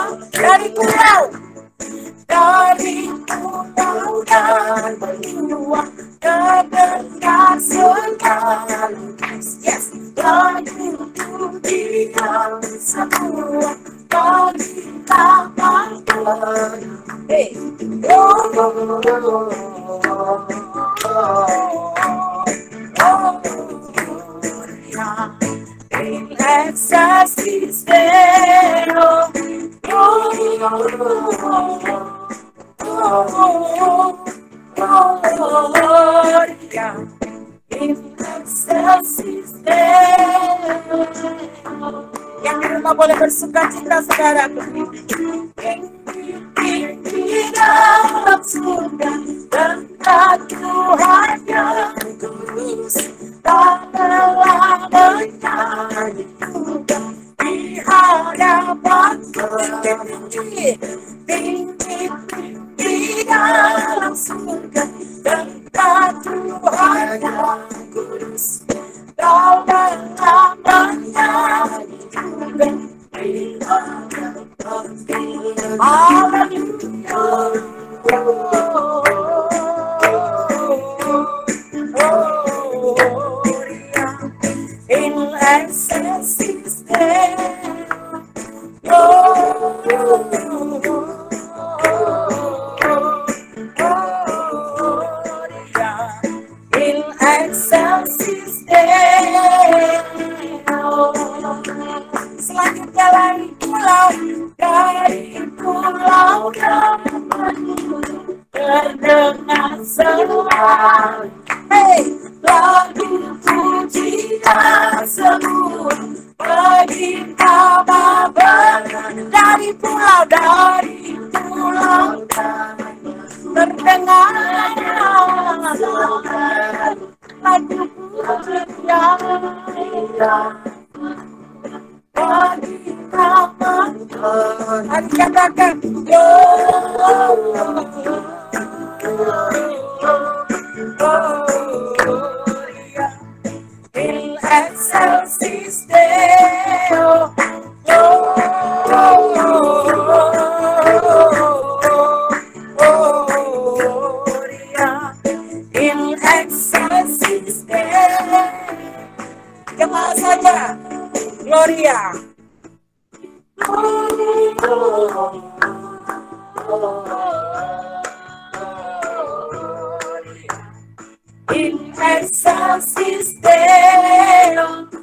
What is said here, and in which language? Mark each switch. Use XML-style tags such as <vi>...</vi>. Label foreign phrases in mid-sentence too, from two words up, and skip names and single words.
<id>Dari pulau dan benua, terdengar selalu. Yes. Lagu pujian semua bagi nama Tuhan.</id> <la>Hey. In excelsis Deo. Gloria in excelsis Deo.</la> <id>Yang di rumah boleh bersuka cita saudaraku. Di dalam surga tempat Tuhan yang kudus, tak lelah menyanyi di hadapan tinggi di dalam surga tempat Tuhan yang kudus, tak lelah menyanyi di hadapan tinggi.</id> <la>In excelsis Deo. In excelsis Deo.</la> <id>Selanjutnya lagi dari pulau dan benua, terdengar selalu lagu pujian semua bagi nama Bapa. Dari pulau terdengar lagu pujian bagi nama Tuhan. Mari katakan</id> <la>in excelsis Deo. In excelsis Deo.</la> <id>Jemaat saja Gloria.</id> <la>In excelsis Deo.</la>